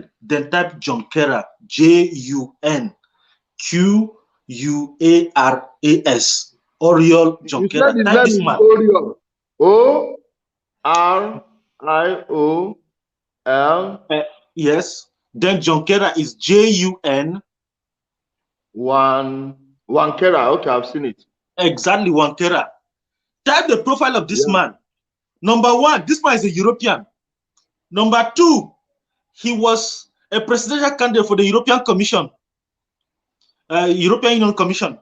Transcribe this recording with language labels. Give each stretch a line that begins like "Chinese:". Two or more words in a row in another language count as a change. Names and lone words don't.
English: Then type Junqueras, Junqueras. Oriol Junqueras. Type this man. O-R-I-O-L. Yes. Then Junqueras is J-U-N. Junqueras. Okay, I've seen it. Exactly, Junqueras. Type the profile of this man. Number one, this man is a European. Number two, he was a presidential candidate for the European Commission, European Union Commission.